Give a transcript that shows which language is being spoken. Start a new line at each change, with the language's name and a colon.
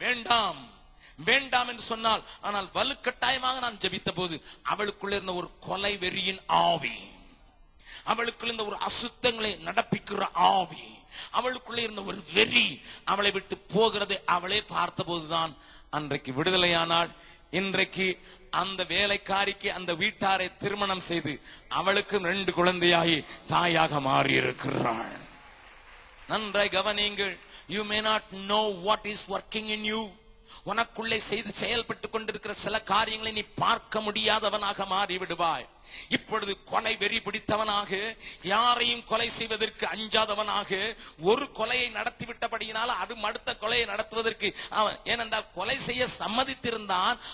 Tamil: வேண்டாம் வேண்டாம் என்று சொன்னால், ஆனால் வலுக்கட்டாயமாக நான் ஜெபித்த போது அவளுக்குள்ள இருந்த ஒரு கொலை வெறியின் ஆவி, அவளுக்குள்ள இருந்த ஒரு அசுத்தங்களை நடப்பிக்கிற ஆவி, அவளுக்குள்ள இருந்த ஒரு வெறி அவளை விட்டு போகிறதை அவளே பார்த்த போதுதான் அன்றைக்கு விடுதலையானாள். இன்றைக்கு அந்த வேலைக்காரிக்கு அந்த வீட்டாரை திருமணம் செய்து அவளுக்கு 2 குழந்தையாகி தாயாக மாறி இருக்கிறாள். நன்றாய் கவனியுங்கள்.
English: You may not know what is working in you.
Tamil: உனக்குள்ளே செய்து செயல்பட்டுக் கொண்டிருக்கிற சில காரியங்களை நீ பார்க்க முடியாதவனாக மாறி விடுவாய். இப்பொழுது கொலை வெறி பிடித்தவனாக, யாரையும் கொலை செய்வதற்கு அஞ்சாதவனாக, ஒரு கொலையை நடத்திவிட்டபடியினால் அடுத்த கொலையை நடத்துவதற்கு அவன், ஏனென்றால் கொலை செய்ய சம்மதித்திருந்தான்.